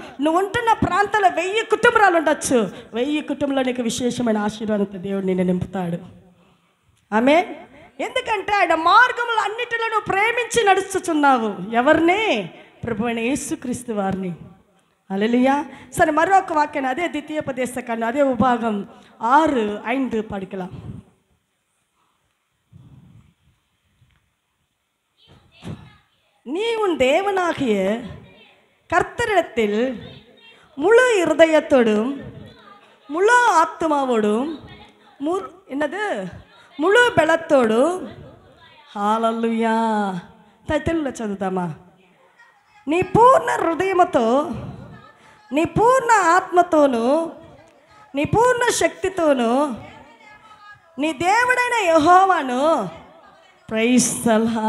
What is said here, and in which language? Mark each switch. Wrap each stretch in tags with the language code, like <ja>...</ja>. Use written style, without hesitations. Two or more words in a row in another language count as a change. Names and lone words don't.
<te>నువ్వు ఉంటున్న ప్రాంతాల్లో 1000 కుటుంబాలు ఉండొచ్చు, 1000 కుటుంబంలో నీకు విశేషమైన ఆశీర్వాదంతో దేవుడు నిన్ను నింపుతాడు. ఆమేన్. ఎందుకంటే ఆయన మార్గములు అన్నిటిలో నువ్వు ప్రేమించి నడుచుచున్నావు. ఎవరిని? ప్రభువైన యేసుక్రీస్తు వారిని. హల్లెలూయా. సరే, మరొక వాక్యాన్ని అదే ద్వితీయోపదేశకాండం అదే విభాగం 6:5 படிக்கலாம்.</te> <ta>நீ உன் தேவனாகிய கர்த்தரிடத்தில் முழு இருதயத்தோடும் முழு ஆத்மாவோடும் முழு బలத்தోடும் హల్లెలూయా.</ta> <te>తెలుగులో చదువుతామా? నీ పూర్ణ హృదయముతో, నీ పూర్ణ ఆత్మతోను, నీ పూర్ణ శక్తితోను నీ దేవుడైన యెహోవాను ప్రైజ్ సల్హా.</te>